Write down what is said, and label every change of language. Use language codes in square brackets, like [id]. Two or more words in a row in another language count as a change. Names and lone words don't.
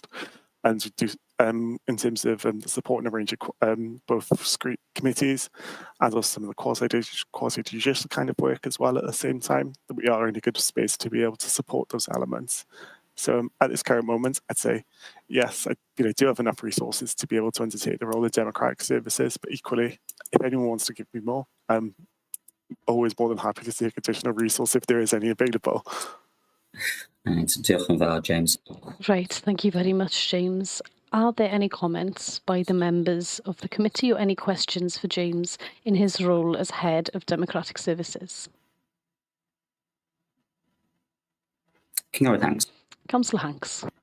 [en] And we do, in terms of supporting a range of both committees and also some of the quasi-judicial kind of work as well at the same time, that we are in a good space to be able to support those elements. So at this current moment, I'd say, yes, I do have enough resources to be able to undertake the role of democratic services, but equally, if anyone wants to give me more, I'm always more than happy to take additional resource if there is any available. [cy] Diolch yn fawr, James. [en] Right, thank you very much, James. Are there any comments by the members of the committee or any questions for James in his role as Head of Democratic Services? [cy] Cynghorydd Hanks. [en] Councillor Hanks.